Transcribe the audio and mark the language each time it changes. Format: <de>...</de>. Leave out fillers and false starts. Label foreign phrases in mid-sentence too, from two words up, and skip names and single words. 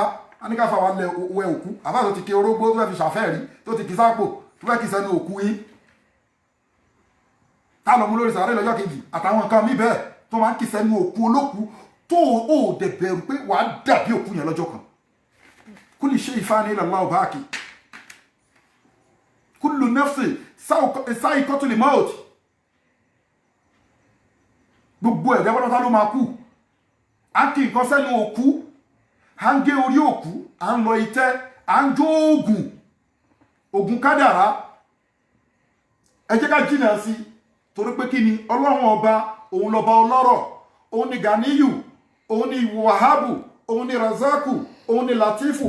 <yo>A ní káfà wa wẹ òkú. Àbá tó ti ké orógbó tó fẹ́ fi ṣàfẹ́rí, tó ti kì sápò, tó fẹ́ kì sẹ́nu òkú yín. Tá lọ mú lórí sàárẹ̀ lọ́jọ́ kejì àtàwọn nǹkan mí bẹ́ẹ̀ tó máa ń kì sẹ́nu òkú olókùú tó ò dẹ̀ bẹ̀rù pé wàá dàbí òkú yẹn lọ́jọ́ kan.</yo> <ar>كل شيء فان إلا الله باق كل نفس ذائقة الموت</ar> <yo>gbogbo ẹ̀dá pátápátá ló máa kú. A kì nǹkan sẹ́nu òkú, à ń gé orí òkú, à ń lọ itẹ́, à ń jó oògùn kádàrá. Ẹ jẹ́ ká jìnà sí torí pé kí ni Ọlọ́run ọba òun lọ́ba ọlọ́rọ̀, òun ni Ganiyu, òun ni Wahabu, òun ni Razaku, òun ni Latifu.</yo>